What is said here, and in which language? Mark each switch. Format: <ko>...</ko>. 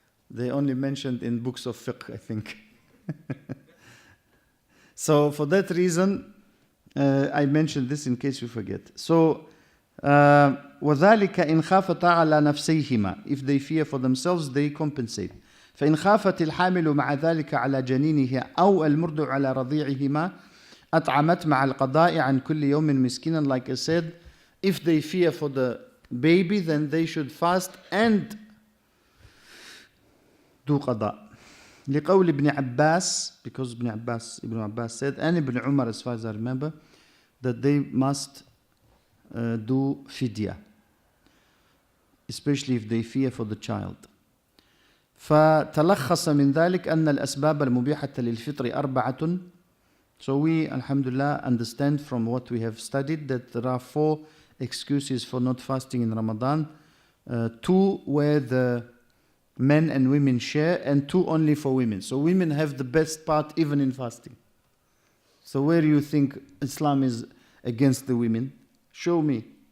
<en>They only mentioned in books of fiqh, I think. So for that reason, I mentioned this in case you forget.</en> <ar>So, وَذَلِكَ إِنْ خَافَتَا عَلَى نَفْسَيْهِمَا.</ar> <en>If they fear for themselves, they compensate.</en> <ar>فإن خافت الحامل مع ذلك على جنينها أو المرضع على رضيعهما أطعمت مع القضاء عن كل يوم مسكينا.</ar> <en>Like I said, if they fear for the baby, then they should fast and do qada.</en> <ar>لقول ابن عباس,</ar> <en>because Ibn Abbas said, and Ibn Umar, as far as I remember, that they must do fidya, especially if they fear for the child.</en> <ar>فتلخص من ذلك أن الأسباب المبيحة للفطر أربعة.</ar> <en>So we, alhamdulillah, understand from what we have studied that there are 4 excuses for not fasting in Ramadan. 2 where the men and women share, and 2 only for women. So women have the best part even in fasting. So where do you think Islam is against the women? Show me.</en>